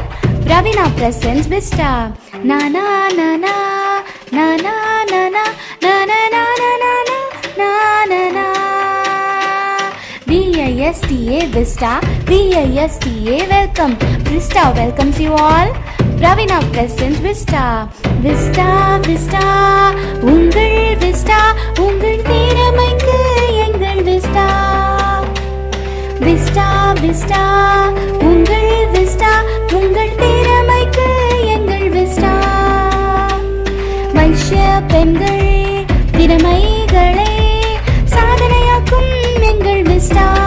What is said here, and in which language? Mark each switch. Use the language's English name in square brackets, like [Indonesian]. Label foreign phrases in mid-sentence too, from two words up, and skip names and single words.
[English] Pravina presents Vista. Na na na na na na na na na na na na na na na na. VISTA Vista, VISTA welcome. Vista welcomes you all. Pravina presents Vista. [Tamil] Vista Vista உங்கள் Vista, உங்கள் திறமைக்கு எங்கள் Vista. Vista Vista உங்கள் Vista, உங்கள் திறமைக்கு எங்கள் Vista. வைஷ்ய பெண்கள் திறமைகளை சாதனையாக்கும் எங்கள் Vista.